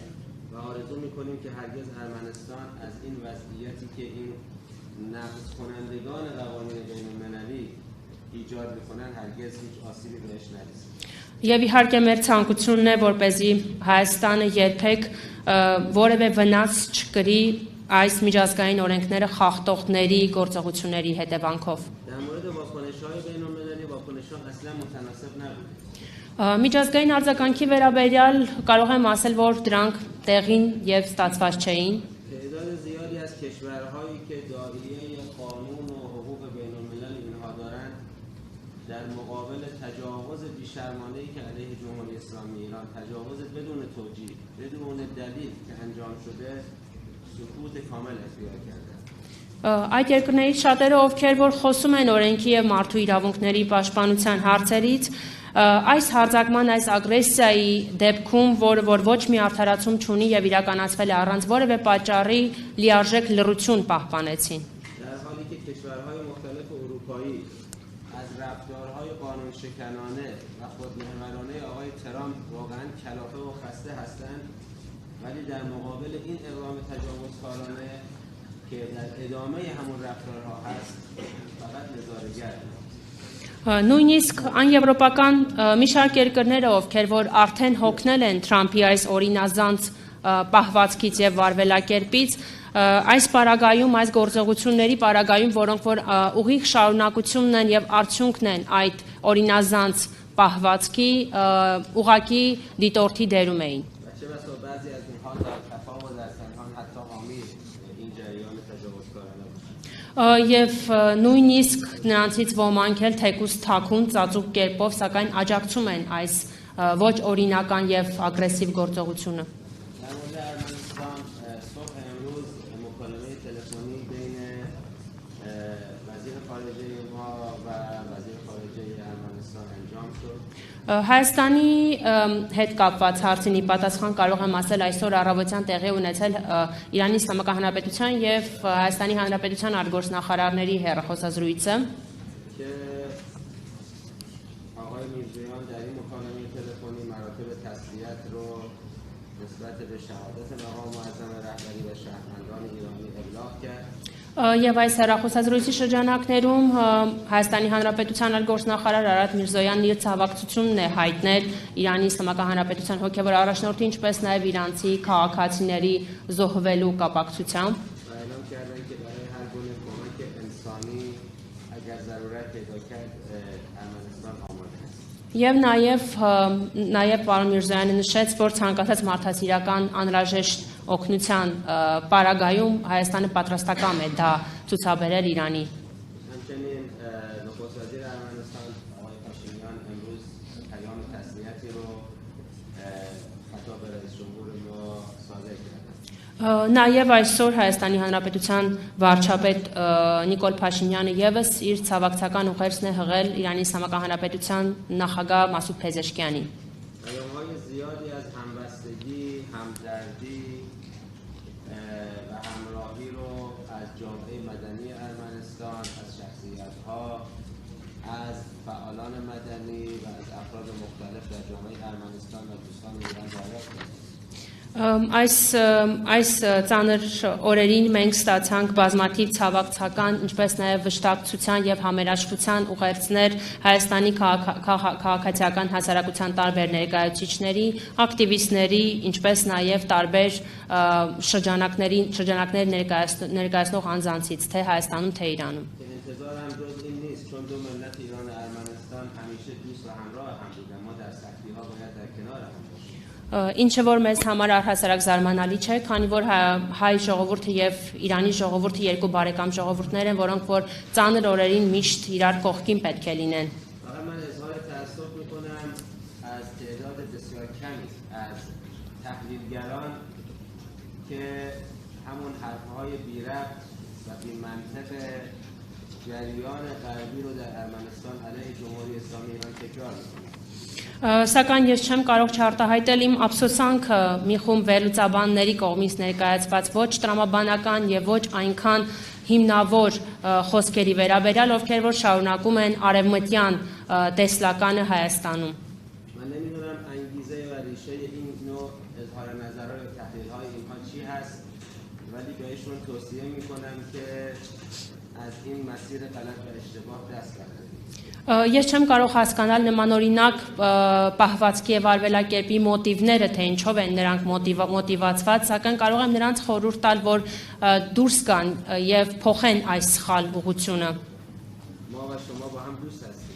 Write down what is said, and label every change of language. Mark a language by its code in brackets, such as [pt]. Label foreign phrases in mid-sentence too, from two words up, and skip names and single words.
[fa] و آرزو می‌کنیم که هرگز ارمنستان از این وضعیتی که این نقض کنندگان قوانین بین‌المللی ایجاد می‌کنن هرگز هیچ آسیبی بهش نرسه. [hy] Եվ իհարկե մեր ցանկությունն է, որպեսզի Հայաստանը երբեք որևէ վնաս չկրի այս միջազգային օրենքները խախտողների գործողությունների հետևանքով։ [fa] در مورد واکنش‌های بین‌المللی واکنش‌ها اصلا متناسب نبود. [hy] Միջազգային արձագանքի վերաբերյալ կարող եմ ասել, որ դրանք տեղին եւ ստացված չէին։ [fa] تعداد زیادی از کشورهایی که داعیه قانون و حقوق بین‌الملل اینها دارند در مقابل تجاوز بی‌شرمانه‌ای که علیه جمهوری اسلامی ایران تجاوز بدون توجیه بدون دلیل که انجام شده سکوت کامل اختیار کردند. [hy] Այդ երկրներից շատերը, ովքեր որ խոսում են օրենքի եւ մարդու իրավունքների պաշտպանության հարցերից, այս հարձակման, այս ագրեսիայի դեպքում, որը որ ոչ մի արդարացում չունի եւ իրականացվել է առանց որևէ պատճառի, լիարժեք լռություն պահպանեցին։ [fa] در حالی که کشورهای مختلف اروپایی از رفتارهای قانونشکنانه و خودمحورانه آقای ترامپ واقعا کلافه و خسته هستند ولی در مقابل این اقدام تجاوزکارانه که در ادامه همون رفتارها هست فقط نظاره‌گر [hy] Նույնիսկ անեվրոպական մի շարք երկրները, ովքեր որ արդեն հոգնել են Թրամփի այս օրինազանց պահվածքից եւ վարվելակերպից, այս պարագայում, այս գործողությունների պարագայում, որոնք որ ուղիղ շարունակությունն են եւ արդյունքն են այդ օրինազանց պահվածքի, ուղակի դիտորդի դերում էին։ [fa] و چه بسا بعضی از اینها در خفا و در پنهان حتی حامی این جریان تجاوزکارانه باشند. [hy] Եվ նույնիսկ նրանցից ոմանք էլ թեկուզ թաքուն ծածուկ կերպով, սակայն աջակցում են այս ոչ օրինական եւ ագրեսիվ գործողությունը։ [fa] در مورد ارمنستان صبح امروز مکالمه تلفنی بین وزیر خارجه خارجه ما و وزیر خارجه ارمنستان انجام شد. [hy] Հայաստանի հետ կապված հարցինի պատասխան կարող եմ ասել այսօր առավոտյան տեղի ունեցել Իրանի Իսլամական Հանրապետության եւ Հայաստանի Հանրապետության արտգործնախարարների հեռախոսազրույցը [fa] که آقای میرزویان در این مکالمه تلفنی مراتب تسلیت رو نسبت به شهادت مقام معظم رهبری و شهروندان ایرانی ابلاغ کرد. [hy] Եվ այս հեռախոսազրույցի շրջանակներում Հայաստանի Հանրապետության արտգործնախարար Արադ Միրզոյանն իր ցավակցությունն է հայտնել Իրանի Իսլամական Հանրապետության հոգևոր առաջնորդի, ինչպես նաև իրանցի քաղաքացիների զոհվելու կապակցությամբ [fa] و اعلام کردند که برای هر گونه کمک انسانی اگر ضرورت پیدا کرد ارمنستان آماده است. [hy] Եվ նաև պարոն Միրզոյանը նշեց, որ ցանկացած մարդասիրական անհրաժեշտ օգնության պարագայում Հայաստանը պատրաստական է դա ցուցաբերել Իրանի։ [fa] همچنین نخست وزیر ارمنستان آقای پاشینیان امروز پیام تسلیتی رو خطاب به رئیس جمهور ما صادر کردند. [hy] Նաև այսօր Հայաստանի Հանրապետության վարչապետ Նիկոլ Փաշինյանը եւս իր ցավակցական ուղերձն է հղել Իրանի Իսլամական Հանրապետության նախագահ Մասուդ Փեզեշքյանին։ [fa] پیام‌های زیادی از همبستگی، همدردی و همراهی رو از جامعه مدنی ارمنستان، از شخصیت‌ها، از فعالان مدنی و از افراد مختلف در جامعه ارمنستان و دوستان ایران دریافت کردیم. [hy] Այս ծանր օրերին մենք ստացանք բազմաթիվ ցավակցական, ինչպես նաև վշտակցության եւ համերաշխության ուղերձներ Հայաստանի քաղաքացիական հասարակության տարբեր ներկայացուցիչների, ակտիվիստների, ինչպես նաև տարբեր շրջանակներ ներկայացնող անձանցից, թե Հայաստանում, թե Իրանում։ [fa] انتظارم جز این نیست چون دو ملت ایران و ارمنستان همیشه دوست و همراه هم بودن. ما در سختی‌ها باید در کنار هم باشیم. [hy] Ինչը որ մեզ համար առհասարակ զարմանալի չէ, քանի որ հայ ժողովուրդը եւ Իրանի ժողովուրդը երկու բարեկամ ժողովուրդներ են, որոնք որ ծանր օրերին միշտ իրար կողքին պետք է լինեն։ [fa] فقط من اظهار تأسف میکنم از تعداد بسیار کمی از تحلیلگران که همون حرفهای بی ربط و بی منطق جریان غربی رو در ارمنستان علیه جمهوری اسلامی ایران تکرار میکنند. [hy] Սակայն ես չեմ կարող չարտահայտել իմ ափսոսանքը մի խումբ վերլուծաբանների կողմից ներկայացված ոչ տրամաբանական եւ ոչ այնքան հիմնավոր խոսքերի վերաբերյալ, ովքեր որ շարունակում են արևմտյան տեսլականը Հայաստանում։ [fa] من نمیدونم انگیزه و ریشه این نوع اظهار نظرهای و تحلیل‌های اینها چی هست ولی بهشون توصیه میکنم که از این مسیر غلط و اشتباه دست بردارید. [hy] Ես չեմ կարող հասկանալ նմանօրինակ պահվածքի եւ արվելակերպի մոտիվները, թե ինչով են նրանք մոտիվացված, սակայն կարող եմ նրանց խորհուրդ տալ, որ դուրս գան եւ փոխեն այս սխալ ուղղությունը։ [fa] ما و شما با هم دوست هستیم.